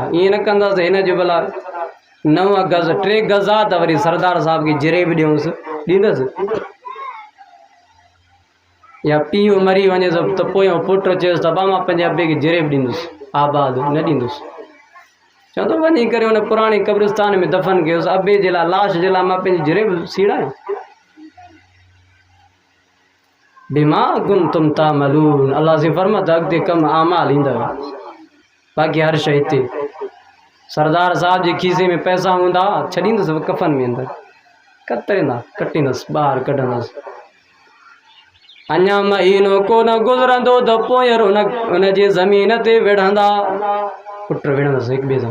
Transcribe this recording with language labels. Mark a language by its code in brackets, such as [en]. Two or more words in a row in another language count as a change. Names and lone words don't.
[sd] ईअं न कंदासीं हिन जो भला 9 गज़ 3 गज़ आहे त वरी सरदार साहब खे जिरेब ॾियूंसि, ॾींदसि? या पीउ मरी वञे त पोइ पुटु चएसि त मां पंहिंजे अबे खे जिरेब ॾींदुसि, आबाद न ॾींदुसि। चवंदो वञी करे हुन पुराणे क़ब्रिस्तान में दफ़न कयोसि, अबे जे लाइ, लाश जे लाइ मां पंहिंजी जिरेब सीड़ायां। [ar] بما كنتم تعملون, [sd] अल्लाह से फरमाता अॻिते कम आमाल ईंदव। बाक़ी हर शइ हिते। सरदार साहब जे खीसे में पैसा हूंदा, छॾींदुसि कफ़न में अंदरि, कतरींदा, कटींदुसि, ॿाहिरि कढंदुसि। अञा महीनो कोन गुज़रंदो त पोइ हुनजे ज़मीन ते विढ़ंदा, पुट विढ़ंदुसि हिक ॿिए सां।